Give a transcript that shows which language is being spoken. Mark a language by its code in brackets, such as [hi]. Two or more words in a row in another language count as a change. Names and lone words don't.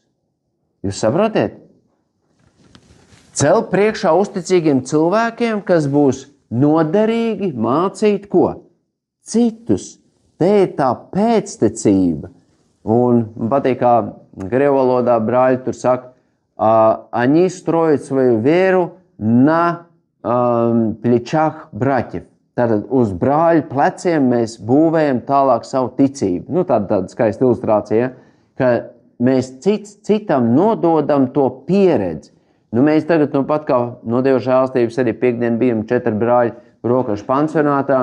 [lv] Jūs saprotiet? Cel priekšā uzticīgiem cilvēkiem, kas būs noderīgi mācīt ko? Citus. Te ir tā pēctecība. Un man patīk, kā grievu valodā brāļi tur saka, [ru] они строят свою веру на плечах братьев. [lv] Tātad uz brāļu pleciem mēs būvējam tālāk savu ticību. Nu, tāda skaista ilustrācija, ka mēs citam nododam to pieredzi. Nu, mēs tagad pat kā no Dieva žēlstības arī piekdien bijām 4 brāļi rokašu pansionātā.